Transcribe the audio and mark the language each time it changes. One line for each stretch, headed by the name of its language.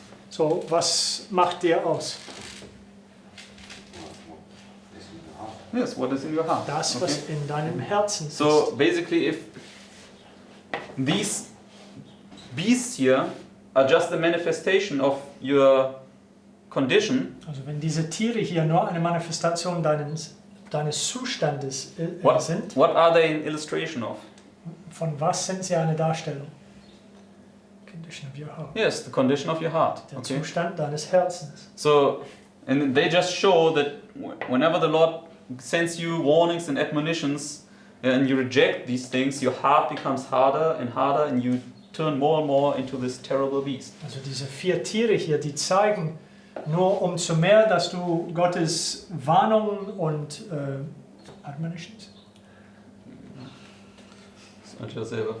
German: So, was macht dir aus?
English: This in the heart. Yes, what is in your heart?
German: Das, Okay. was in deinem Herzen ist.
English: So basically, if these beasts here are just the manifestation of your condition,
German: Also wenn diese Tiere hier nur eine Manifestation deines Zustandes sind,
English: what are they an illustration of?
German: von was sind sie eine Darstellung?
English: Condition of your heart. Yes, the condition of your heart.
German: Der Okay. Zustand deines Herzens.
English: So, and they just show that whenever the Lord sends you warnings and admonitions, and you reject these things, your heart becomes harder, and you turn more and more into this terrible beast.
German: Also diese 4 Tiere hier, die zeigen nur umso mehr, dass du Gottes Warnungen und Admonitions, Das ist natürlich dasselbe.